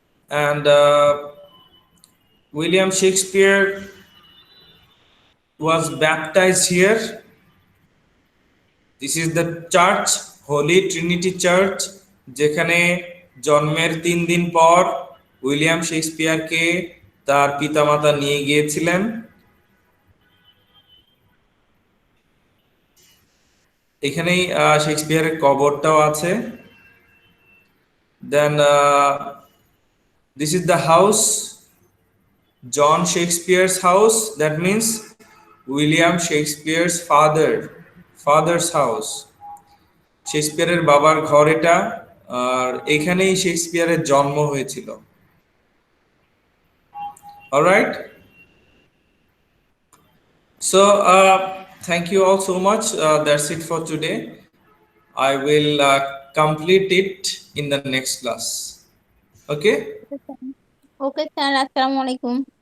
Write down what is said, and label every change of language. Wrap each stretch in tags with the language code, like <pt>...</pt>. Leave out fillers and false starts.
<en>And William Shakespeare was baptized here. This is the church,</en> <bn>Holi Trinity church, যেখানে জন্মের 3 দিন পর উইলিয়াম শেক্সপিয়ারকে তার পিতামাতা নিয়ে গিয়েছিলেন। এখানেই শেক্সপিয়ারের কবরটাও আছে।</bn> <en>Then this is the house, John Shakespeare's house, that means William Shakespeare's father's house.</en> <bn>শেক্সপিয়ারের বাবার ঘর এটা, আর এখানেই শেক্সপিয়ারের জন্ম হয়েছিল।</bn> <en>Alright, so thank you all so much. That's it for today. I will complete it in the next class. Okay,</en> <bn>okay sir, আসসালামু আলাইকুম।</bn>